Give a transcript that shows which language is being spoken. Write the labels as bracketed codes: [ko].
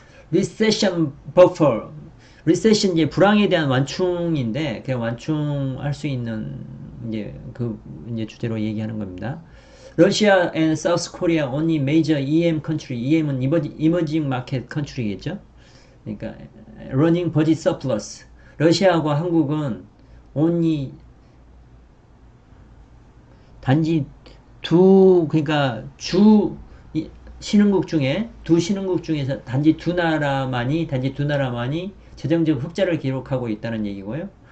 [ko] 리세션 버퍼 리세션 이제 불황에 대한 완충인데 그냥 완충할 수 있는 이제 그 이제 주제로 얘기하는 겁니다. [en] Russia and South Korea only major EM country. EM은 emerging market country겠죠. [ko] 그러니까 [en] running budget surplus. [ko] 러시아하고 한국은 only 단지 그러니까 두 신흥국 중에서 단지 두 나라만이 재정적 흑자를 기록하고 있다는 얘기고요.